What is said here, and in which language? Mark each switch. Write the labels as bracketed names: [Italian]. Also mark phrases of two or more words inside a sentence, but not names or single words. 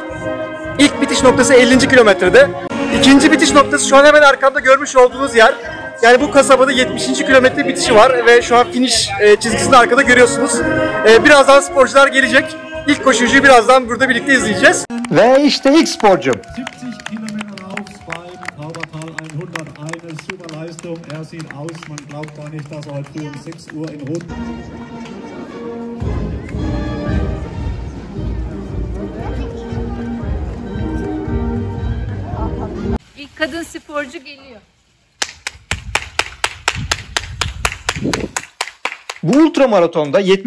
[Turkish] İlk bitiş noktası 50. kilometrede. İkinci bitiş noktası şu an hemen arkamda görmüş olduğunuz yer. Yani bu kasabada 70. kilometre bitişi var ve şu an finish çizgisini arkada görüyorsunuz. Birazdan sporcular gelecek. İlk koşucuyu birazdan burada birlikte izleyeceğiz. Ve işte ilk sporcu. [German] 70 Kilometer Lauf beim Taubertal 100, eine super Leistung. Er sieht aus, man glaubt gar nicht, dass er heute früh um 6 Uhr in Rot. [Turkish] İlk kadın sporcu geliyor. Bu ultramaratonda 70.